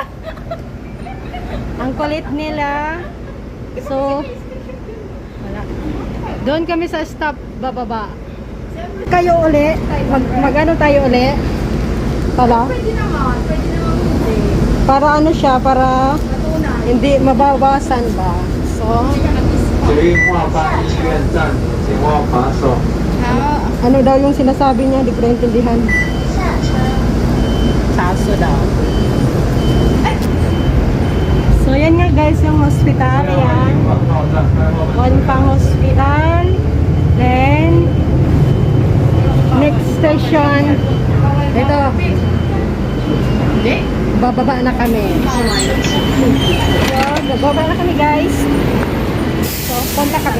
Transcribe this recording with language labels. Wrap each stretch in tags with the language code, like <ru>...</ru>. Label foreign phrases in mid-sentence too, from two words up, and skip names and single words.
<tl>Ang kulit nila. So, wala. Doon kami sa stop bababa. Kayo uli. Mag-ano tayo uli? Pala? Pwede naman hindi. Para ano siya, para Matunay. hindi mabawasan ba? So,</tl> <zh>捷运化八医院站，请握把手。</zh> <tl>ano daw yung sinasabi niya? Hindi ko naintindihan. Saso daw. So, yan nga guys yung hospital. Ayan.</tl> <zh>报站开后。</zh> <en>Wanpang Hospital. Then, next station.</en> <tl>Ito. Bababa na kami. So, bababa na kami guys. So, punta kami.</tl>